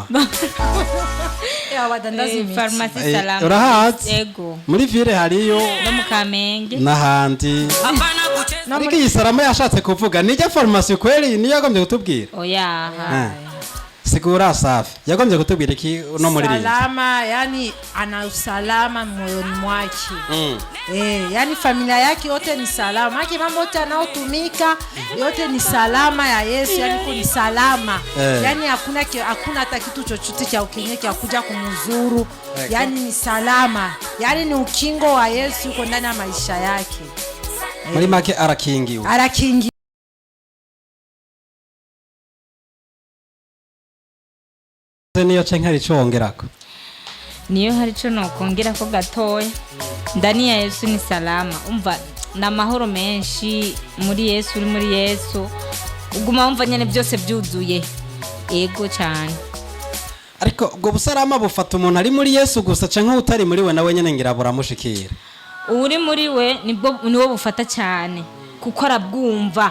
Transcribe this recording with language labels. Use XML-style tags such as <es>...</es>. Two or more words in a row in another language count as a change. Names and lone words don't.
<rn>badandaza imiti. farumasi salama urahazi yego muri ville hariyo no mu Kamenge n'ahandi ariko iyi salama yashatse kuvuga nijya farumasi kweli niyo yagombye kutubwira oya sigura Safi yagombye kutubwira iki no muri rinzi</rn> <sw>salama, yani ana usalama moyoni mwake. Yani familia yake yote ni salama. Haki mambo yote anaotumika yote ni salama ya Yesu, yani ni salama. Yani hakuna hata kitu chochote cha ukenyeke kuja kumzuru. Yani ni salama. Yani ni ukingo wa Yesu uko ndani ya maisha yake.</sw> <rn>Muri make arakingiwe. Arakingiwe. Niyo cenkari congerako. Niyo hari co nokongera ko gatoya.</rn> <sw>Ndani ya Yesu ni salama.</sw> <rn>Umva na mahoro menshi muri Yesu, uri muri Yesu. Uguma umva nyene byose byuzuye. Ego cyane. Ariko ubwo busarama bufata umuntu ari muri Yesu gusa canke utari muri we nawe nyene ngira buramushikira. Uri muri we niwo bufata cyane kuko arabwumva.</rn>